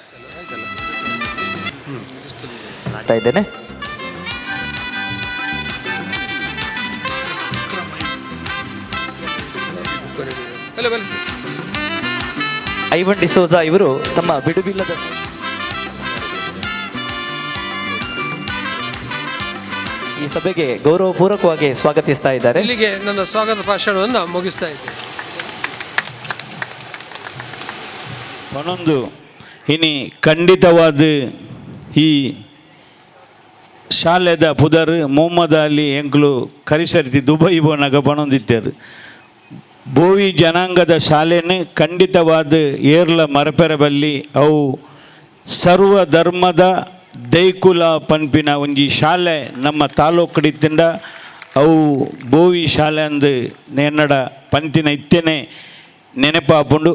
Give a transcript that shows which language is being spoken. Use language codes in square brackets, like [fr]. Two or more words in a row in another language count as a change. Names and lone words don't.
[kn] ಇದ್ದೇನೆ ಐವನ್ ಡಿಸೋಜಾ ಇವರು ತಮ್ಮ ಬಿಡುವಿಲ್ಲದ ಈ ಸಭೆಗೆ ಗೌರವಪೂರ್ವಕವಾಗಿ ಸ್ವಾಗತಿಸ್ತಾ ಇದ್ದಾರೆ. ಇಲ್ಲಿಗೆ ನನ್ನ ಸ್ವಾಗತ ಭಾಷಣವನ್ನು ಮುಗಿಸ್ತಾ ಇದ್ದೇನೆ. [tcy] ಪನೊಂದು ಇನಿ ಖಂಡಿತವಾದ ಈ ಶಾಲೆದ ಪುದರ್ ಮೊಹಮ್ಮದ್ ಅಲಿ ಎಂಕ್ಲು ಕರಿಸರಿತಿ ದುಬೈ ಬೋನಾಗ ಪಣೊಂದಿತ್ತೇರು. ಬೋವಿ ಜನಾಂಗದ ಶಾಲೆನ ಖಂಡಿತವಾದ ಏರ್ಲ ಮರಪೆರಬಲ್ಲಿ ಅವು ಸರ್ವ ಧರ್ಮದ ದೈಕುಲ ಪನ್ಪಿನ ಒಂಜಿ ಶಾಲೆ ನಮ್ಮ ತಾಲೂಕಡಿತ್ತಿಂದ ಅವು ಬೋವಿ ಶಾಲೆ ಅಂದು ನೆನ್ನಡ ಪಂತಿನ ಇತ್ತೇನೆ ನೆನಪಾಪುಂಡು.